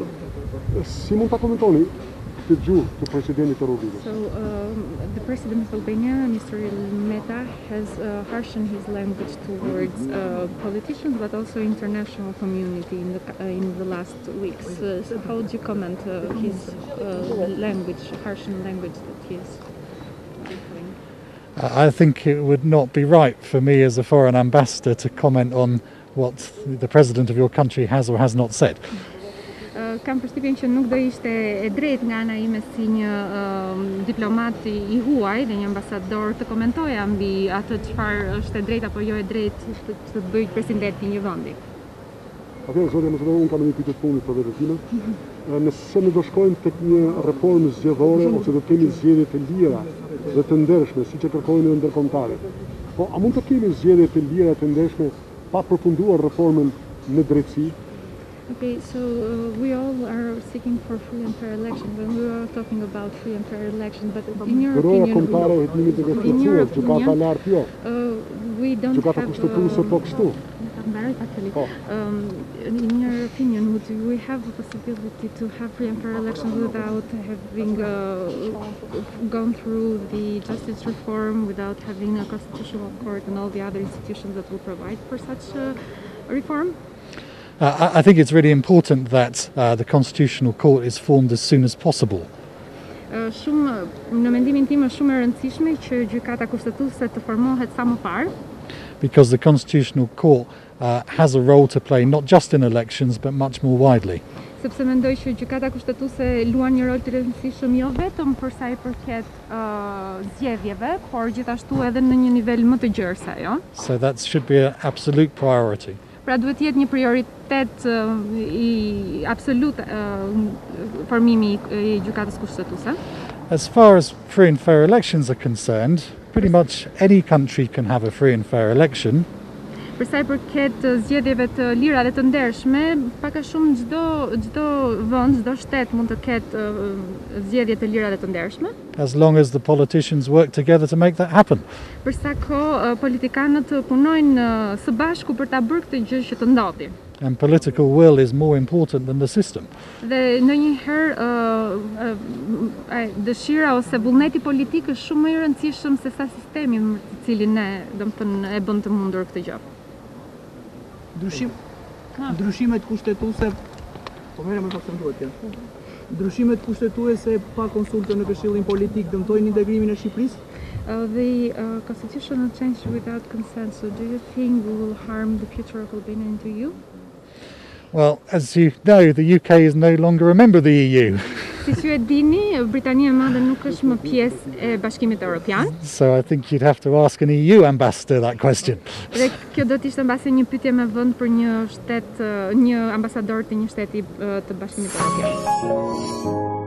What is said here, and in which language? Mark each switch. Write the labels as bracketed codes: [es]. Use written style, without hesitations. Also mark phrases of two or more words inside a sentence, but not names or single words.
[sq] Si mund ta komentoni këtë gjuhë të presidentit të Republikës? [en] So the president of Albania, Mr. Meta, has harshened his language towards politicians, but also international community in the last weeks. So how would you comment his harshened language that he is? I think it would not be right for me as a foreign ambassador to comment on what the president of your country has or has not said. [sq] Kam përshtypjen që nuk do ishte e drejtë nga ana ime si një diplomat i huaj dhe një ambasador të komentoja mbi atë çfarë është e drejtë apo jo e drejtë të bëjë presidenti i një vendi. Atëherë, zoti ambasador, unë kam një pyetje të fundit për vetën time. Nëse ne do shkojmë tek një reformë zgjedhore ose do të kemi zgjedhje të lira dhe të ndershme, siç e kërkojnë ndërkombëtarët. Po a mund të kemi zgjedhje të lira të ndershme pa përfunduar reformën në drejtësi? [en] Okay, so we all are seeking for free and fair elections, and we are talking about free and fair elections. But in your opinion, we don't have. In your opinion, would we have the possibility to have free and fair elections without having gone through the justice reform, without having a constitutional court and all the other institutions that will provide for such a reform? I think it's really important that the Constitutional Court is formed as soon as possible. [sq] Në mendimin tim është shumë e rëndësishme që gjykata kushtetuese të formohet sa më parë. [en] Because the Constitutional Court has a role to play not just in elections but much more widely. [sq] Sepse mendoj që gjykata kushtetuese luan një rol të rëndësishëm jo vetëm për sa i përket zgjedhjeve, por gjithashtu edhe në një nivel më të gjerë se ajo. [en] So that should be an absolute priority. [sq] Pra duhet jetë një prioritet i absolut formimi i gjykatës kushtetuese. [en] As far as free and fair elections are concerned, pretty much any country can have a free and fair election. [sq] Për sa i përket zgjedhjeve të lira dhe të ndershme, pak a shumë çdo vend, çdo shtet mund të ketë zgjedhje të lira dhe të ndershme. [en] As long as the politicians work together to make that happen. [sq] Për sa kohë politikanët punojnë së bashku për ta bërë këtë gjë që të ndodhi. [en] And political will is more important than the system. [sq] Dhe ndonjëherë dëshira ose vullneti politik është shumë më i rëndësishëm se sa sistemi në të cilin domethënë e bën të mundur këtë gjë. Ndryshimet kushtetuese, po merrem me faktuar. Ndryshimet kushtetuese pa konsulte në Këshillin Politik dëmtojnë integrimin e Shqipërisë? [en] The constitutional change without consent, so do you think will harm the future of Albania into EU? Well, as you know, the UK is no longer a member of the EU. [sq] Siç ju e dini, Britania e Madhe nuk është më pjesë e Bashkimit Evropian. [en] So I think you'd have to ask an EU ambassador that question. [sq] Dhe kjo do të ishte mbase një pyetje me vend për një ambasador të një shteti të Bashkimit Evropian.